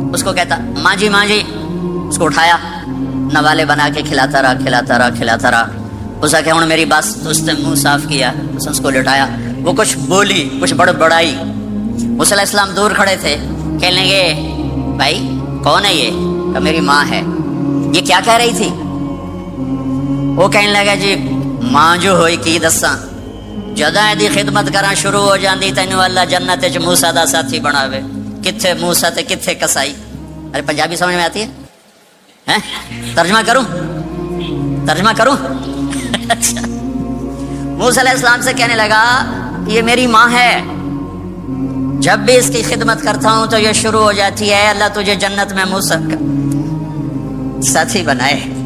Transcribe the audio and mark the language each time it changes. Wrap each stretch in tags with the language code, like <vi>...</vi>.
<ur>اس کو کہتا ماں جی ماں جی. اس کو اٹھایا، نوالے بنا کے کھلاتا رہا کھلاتا رہا کھلاتا رہا. اس کا کہ ہوں میری بات تو اس نے منہ صاف کیا، اس کو لٹایا. وہ کچھ بولی، کچھ بڑائی. موسیٰ علیہ السلام دور کھڑے تھے. کہنے لگے بھائی کون ہے یہ؟ کہ میری ماں ہے. یہ کیا کہہ رہی تھی؟ وہ کہنے لگا جی</ur> <pa>ماں جو ہوئی کی دساں، جداں دی خدمت کراں شروع ہو جاندی تینوں اللہ جنت وچ موسیٰ دا ساتھی بناوے. کتھے موسیٰ تے کتھے قصائی.</pa> <ur>ارے پنجابی سمجھ میں آتی ہے؟ ترجمہ کروں؟ ترجمہ کروں؟ اچھا. موسیٰ علیہ السلام سے کہنے لگا یہ میری ماں ہے. جب بھی اس کی خدمت کرتا ہوں تو یہ شروع ہو جاتی ہے اللہ تجھے جنت میں موسیٰ ساتھی بنائے.</ur>